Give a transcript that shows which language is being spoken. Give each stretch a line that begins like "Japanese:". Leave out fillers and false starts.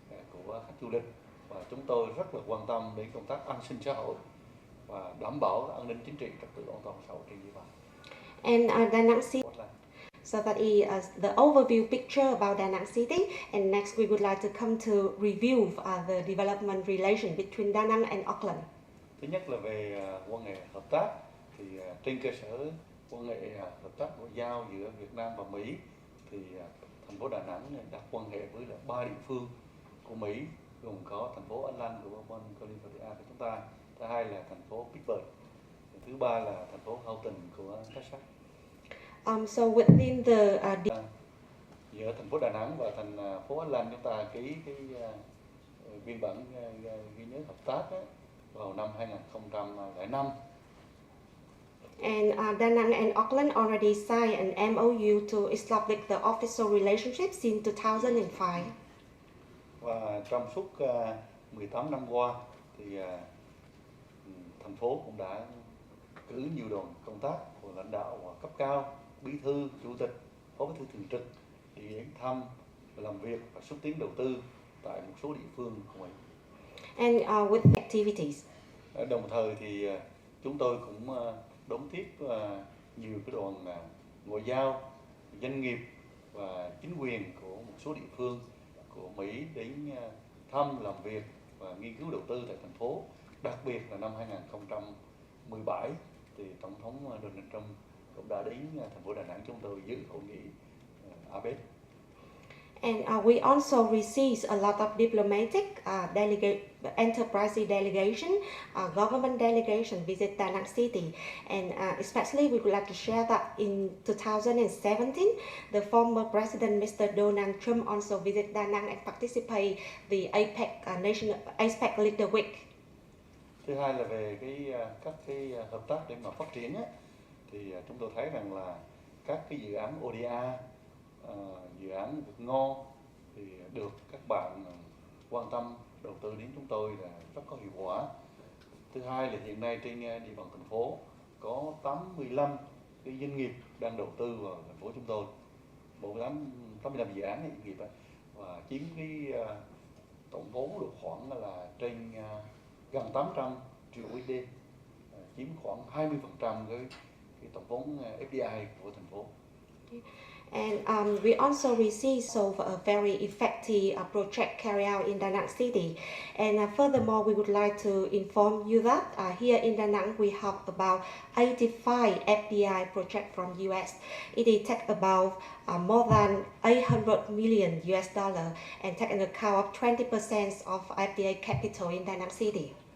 Vietnamese: của khách du lịch, và chúng tôi rất là quan tâm đến công tác an sinh xã hội và đảm bảo an ninh chính trị, trật tự an toàn xã hội trên địa bàn.
English: And Da Nang City. So that is the overview picture about Da Nang City. And next we would like to come to review the development relation between Da Nang and Auckland.
Vietnamese: Thứ nhất là về quan hệ hợp tác, thì trên cơ sở quan hệ hợp tác ngoại giao giữa Việt Nam và Mỹ, thì thành phố Đà Nẵng đặt quan hệ với 3 địa phương của Mỹ, gồm có thành phố Auckland của California của chúng ta, thứ hai là thành phố Pittsburgh, thứ ba là thành phố Houghton của Texas.
English: So within the
Vietnamese: giữa thành phố Đà Nẵng và thành phố Auckland, chúng ta ký cái biên bản ghi nhớ hợp tác vào năm 2005.
English: And Da Nang and Auckland already signed an MOU to establish the official relationship since 2005.
Vietnamese: Và trong suốt 18 năm qua thì thành phố cũng đã cử nhiều đoàn công tác của lãnh đạo cấp cao, bí thư, chủ tịch, phó bí thư thường trực đi đến thăm, làm việc và xúc tiến đầu tư tại một số địa phương của mình.
English: And with activities.
Vietnamese: Đồng thời thì chúng tôi cũng đón tiếp nhiều cái đoàn ngoại giao, doanh nghiệp và chính quyền của một số địa phương của Mỹ đến thăm, làm việc và nghiên cứu đầu tư tại thành phố. Đặc biệt là năm 2017 thì Tổng thống Donald Trump cũng đã đến thành phố Đà Nẵng chúng tôi dự hội nghị APEC.
English: And we also received a lot of diplomatic, enterprise delegation, government delegation visit Da Nang City. And especially we would like to share that in 2017, the former President Mr. Donald Trump also visited Da Nang and participate the APEC Leader Week.
Vietnamese: Thứ hai là về các cái hợp tác để mà phát triển thì chúng tôi thấy rằng là các cái dự án ODA, dự án Việt ngon thì được các bạn quan tâm đầu tư đến chúng tôi là rất có hiệu quả. Thứ hai là hiện nay trên địa bàn thành phố có 85 cái doanh nghiệp đang đầu tư vào thành phố chúng tôi, 85 dự án doanh nghiệp và chiếm cái tổng vốn được khoảng là trên gần 800 triệu USD, chiếm khoảng 20% cái tổng vốn FDI của thành phố.
English: And we also received a very effective project carried out in Da Nang City. And furthermore, we would like to inform you that here in Da Nang we have about 85 FDI projects from US. It takes about more than 800 million US dollar and take an account of 20% of FDI capital in Da Nang City.